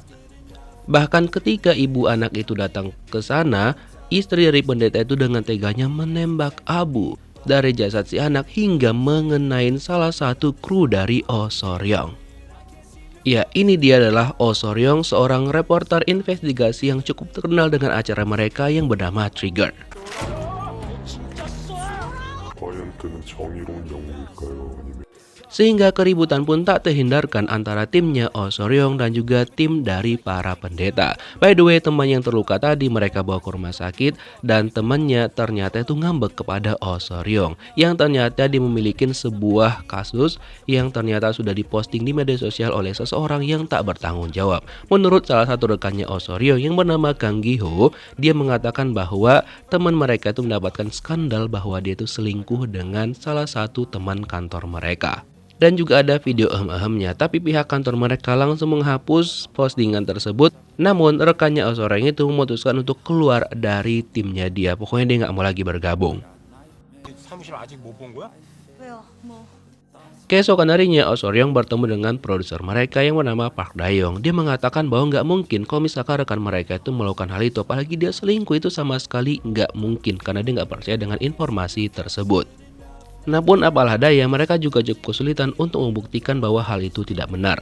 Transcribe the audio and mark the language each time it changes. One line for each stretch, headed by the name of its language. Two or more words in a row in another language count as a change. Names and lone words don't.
Indonesian: Bahkan ketika ibu anak itu datang ke sana, istri dari pendeta itu dengan teganya menembak abu dari jasad si anak hingga mengenai salah satu kru dari Oh Soryong. Ya, ini dia adalah Oh Soryong, seorang reporter investigasi yang cukup terkenal dengan acara mereka yang bernama Trigger.
Korean: 과연 그는 정의로운 영웅일까요? 아니면
Indonesian: Sehingga keributan pun tak terhindarkan antara timnya Oh Soryong dan juga tim dari para pendeta.
English: By the way,
Indonesian: teman yang terluka tadi mereka bawa ke rumah sakit dan temannya ternyata itu ngambek kepada Oh Soryong yang ternyata dia memiliki sebuah kasus yang ternyata sudah diposting di media sosial oleh seseorang yang tak bertanggung jawab. Menurut salah satu rekannya Oh Soryong yang bernama Kang Gi-ho, dia mengatakan bahwa teman mereka itu mendapatkan skandal bahwa dia itu selingkuh dengan salah satu teman kantor mereka. Dan juga ada video ehem-ehemnya, tapi pihak kantor mereka langsung menghapus postingan tersebut. Namun rekannya Oh Soryong itu memutuskan untuk keluar dari timnya dia. Pokoknya dia nggak mau lagi bergabung.
Korean: 사무실 아직 못 본 거야? 왜요? 뭐
Indonesian: Keesokan harinya Oh Soryong bertemu dengan produser mereka yang bernama Park Dayong. Dia mengatakan bahwa nggak mungkin kalau misalkan rekan mereka itu melakukan hal itu, apalagi dia selingkuh, itu sama sekali nggak mungkin karena dia nggak percaya dengan informasi tersebut. Namun apalah daya, mereka juga cukup kesulitan untuk membuktikan bahwa hal itu tidak benar.